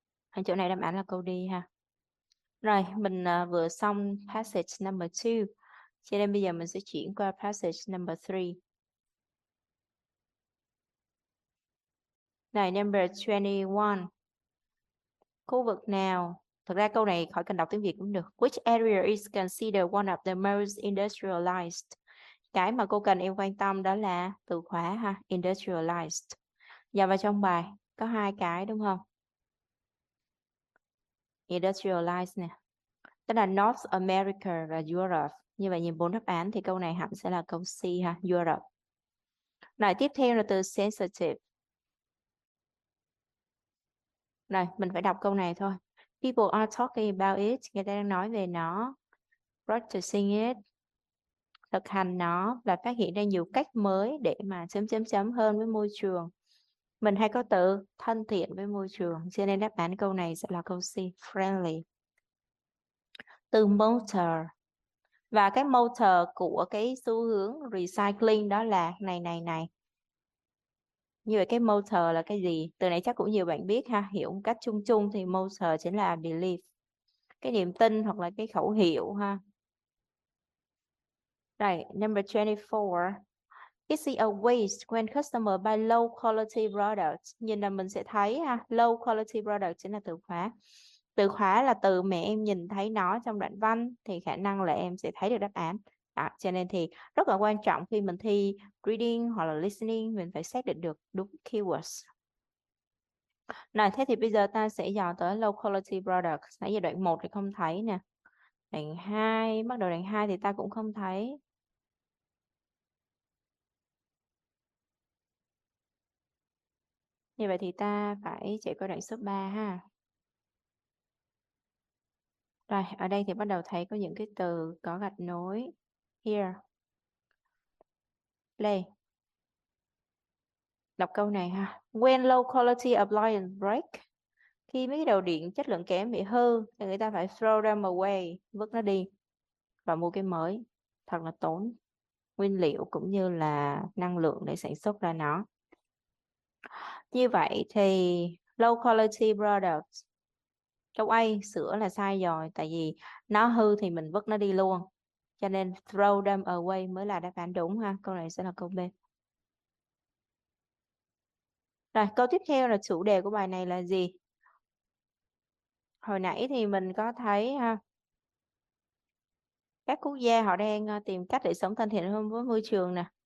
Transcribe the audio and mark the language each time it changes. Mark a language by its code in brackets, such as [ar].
[vi] Ở chỗ này đáp án là câu đi ha. Rồi, mình vừa xong passage number 2. Cho nên bây giờ mình sẽ chuyển qua passage number 3. Này, number 21. Khu vực nào? Thực ra câu này khỏi cần đọc tiếng Việt cũng được. [en] Which area is considered one of the most industrialized? [vi] Cái mà cô cần em quan tâm đó là từ khóa ha, industrialized. Và vào trong bài có hai cái đúng không? Industrialized nè. Tức là North America và Europe. Như vậy nhìn 4 đáp án thì câu này hẳn sẽ là câu C ha, Europe. Rồi tiếp theo là từ sensitive. Này, mình phải đọc câu này thôi. [en] People are talking about it. [vi] Người ta đang nói về nó. [en] Practicing it. [vi] Thực hành nó và phát hiện ra nhiều cách mới để mà hơn với môi trường. Mình hay có từ thân thiện với môi trường, cho nên đáp án câu này sẽ là câu C, friendly. Từ motor. Và cái motor của cái xu hướng recycling đó là này. Như vậy cái motor là cái gì? Từ này chắc cũng nhiều bạn biết ha, hiểu một cách chung chung thì motor chính là belief. Cái niềm tin hoặc là cái khẩu hiệu ha. [en] Right, number 24. Is it a waste when customer buy low quality products? [vi] Nhìn là mình sẽ thấy ha, low quality product chính là từ khóa. Từ khóa là từ mà em nhìn thấy nó trong đoạn văn thì khả năng là em sẽ thấy được đáp án. Đó, cho nên thì rất là quan trọng khi mình thi reading hoặc là listening, mình phải xác định được đúng keywords. Này, thế thì bây giờ ta sẽ dò tới low quality products. Nãy giờ đoạn 1 thì không thấy nè. Đoạn 2, bắt đầu đoạn 2 thì ta cũng không thấy. Như vậy thì ta phải chạy qua đoạn số 3 ha. Rồi, ở đây thì bắt đầu thấy có những cái từ có gạch nối. [en] Here. Play. [vi] Đọc câu này ha. [en] When low quality appliance break. [vi] Khi mấy cái đầu điện chất lượng kém bị hư thì người ta phải [en] throw them away, [vi] vứt nó đi và mua cái mới. Thật là tốn nguyên liệu cũng như là năng lượng để sản xuất ra nó. Như vậy thì low quality products. Câu A, sửa là sai rồi, tại vì nó hư thì mình vứt nó đi luôn. Cho nên [en] throw them away [vi] mới là đáp án đúng ha. Câu này sẽ là câu B. Rồi, câu tiếp theo là chủ đề của bài này là gì? Hồi nãy thì mình có thấy ha, các quốc gia họ đang tìm cách để sống thân thiện hơn với môi trường nè.